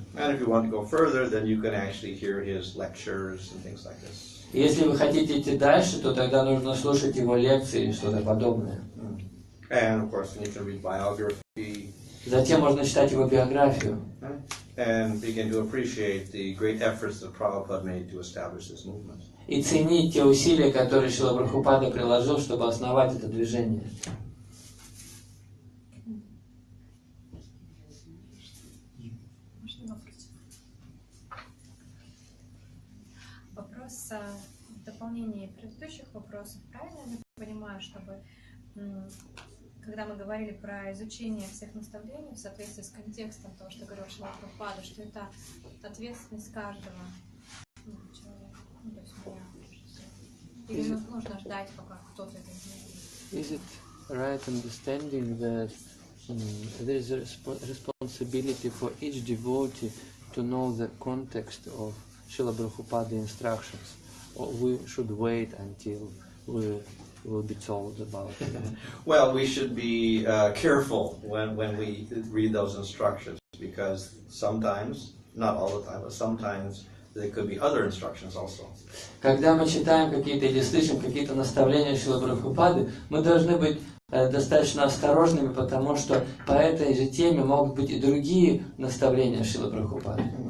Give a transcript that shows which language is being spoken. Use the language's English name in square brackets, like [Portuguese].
[English] And if you want to go further, then you can actually hear his lectures and things like this. [Russian] И если вы хотите идти дальше, то тогда нужно слушать его лекции или что-то подобное. [English] And of course, you can read biography. [Russian] Затем можно читать его биографию. [English] And begin to appreciate the great efforts that Prabhupada made to establish this movement. [Russian] И ценить те усилия, которые Шрила Прабхупада приложил, чтобы основать это движение. Вопрос в дополнении предыдущих вопросов. Правильно я понимаю, чтобы, когда мы говорили про изучение всех наставлений в соответствии с контекстом того, что говорил Шрила Прабхупада, что это ответственность каждого человека, то есть меня. Или нужно ждать, пока кто-то это сделает? [English] Is it right understanding that there is a responsibility for each devotee to know the context of Srila Prabhupada instructions, or we should wait until we will be told about it? Well, we should be careful when we read those instructions, because sometimes, not all the time, but sometimes there could be other instructions also. [Russian] Когда мы читаем какие-то или слышим какие-то наставления Шрилы Прабхупады, мы должны быть достаточно осторожными, потому что по этой же теме могут быть и другие наставления Шрилы Прабхупады.